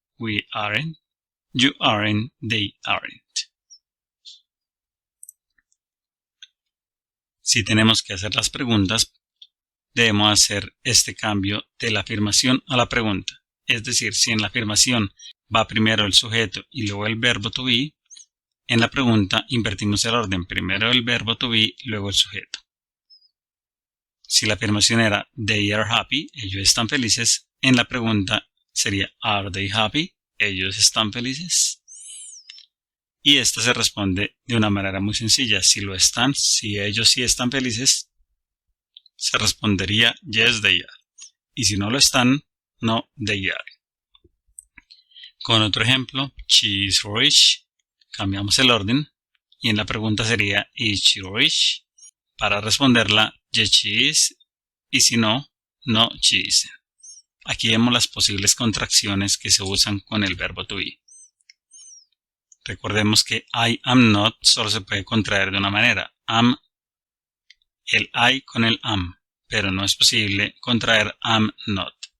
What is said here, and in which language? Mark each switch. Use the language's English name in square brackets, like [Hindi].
[English] We aren't, you aren't, they aren't. [Spanish] Si tenemos que hacer las preguntas, debemos hacer este cambio de la afirmación a la pregunta. Es decir, si en la afirmación va primero el sujeto y luego el verbo to be, en la pregunta invertimos el orden, primero el verbo to be, luego el sujeto. Si la afirmación era [English] they are happy, [Spanish] ellos están felices, en la pregunta sería [English] are they happy, [Spanish] ellos están felices. Y esta se responde de una manera muy sencilla. Si lo están, si ellos sí están felices, se respondería [English] yes they are. [Spanish] Y si no lo están, [English] no they are. [Spanish] Con otro ejemplo, [English] she is rich. [Spanish] Cambiamos el orden y en la pregunta sería [English] is she rich? [Spanish] Para responderla [English] yes she is [Spanish] y si no, [English] no she isn't. [Spanish] Aquí vemos las posibles contracciones que se usan con el verbo to be. Recordemos que [English] I am not [Spanish] solo se puede contraer de una manera. Am, el I con el am, pero no es posible contraer [English] am not.